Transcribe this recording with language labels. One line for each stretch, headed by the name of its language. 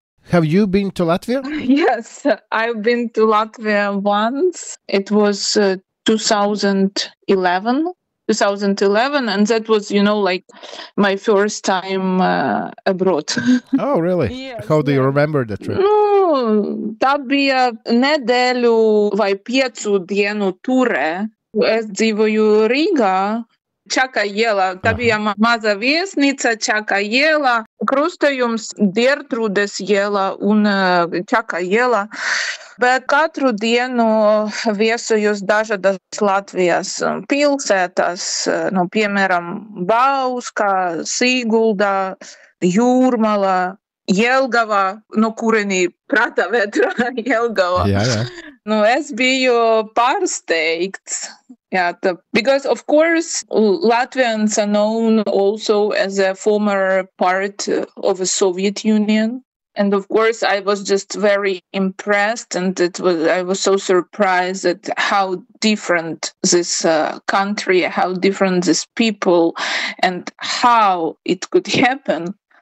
English: Have you been to Latvia? Yes, I've been to Latvia once. It was 2011, and that was, like my first time abroad. Oh, really? Yes, How do you remember the trip?
Latvian: Tā bija nedēļu vai 5 dienu ture. Es dzīvoju Rīgā. Čaka iela, tā bija maza viesnīca, Čaka iela, krustojums Diertrūdes iela un Čaka iela. Bet katru dienu viesojos dažādas Latvijas pilsētas, piemēram, Bauska, Sigulda, Jūrmala, Jelgava, no kurieni prātā vētra Jelgava. Jā. Es biju pārsteigts.
English: Yeah, because of course Latvians are known also as a former part of the Soviet Union, and of course I was just very impressed, and I was so surprised at how different this country, how different these people, and how it could happen